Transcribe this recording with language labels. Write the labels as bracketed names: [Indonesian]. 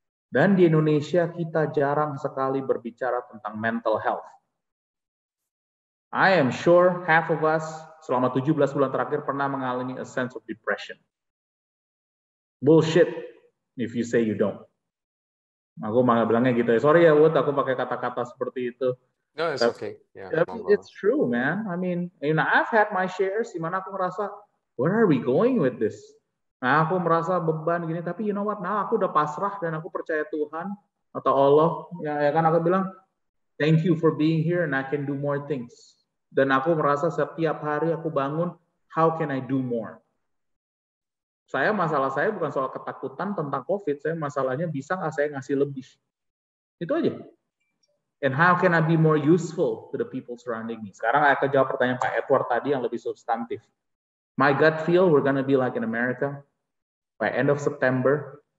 [Indonesian] Dan di Indonesia kita jarang sekali berbicara tentang mental health. [English] I am sure half of us [Indonesian] selama 17 bulan terakhir pernah mengalami [English] a sense of depression. Bullshit if you say you don't. [Indonesian] Aku malah bilangnya gitu ya. Sorry ya Wood, aku pakai kata-kata seperti itu. [English] No, it's okay. Yeah, It's true, man. I mean, I've had my shares [Indonesian] di mana aku merasa, [English] where are we going with this? [Indonesian] Nah, aku merasa beban gini, tapi [English] you know what? [Indonesian] Nah, aku udah pasrah dan aku percaya Tuhan atau Allah. Ya kan aku bilang, [English] thank you for being here and I can do more things. [Indonesian] Dan aku merasa setiap hari aku bangun, [English] how can I do more? [Indonesian] Masalah saya bukan soal ketakutan tentang COVID, masalahnya bisa nggak saya ngasih lebih. Itu aja. [English] And how can I be more useful to the people surrounding me? [Indonesian] Sekarang saya jawab pertanyaan Pak Edward tadi yang lebih substantif. [English] My gut feel we're gonna be like in America by end of September.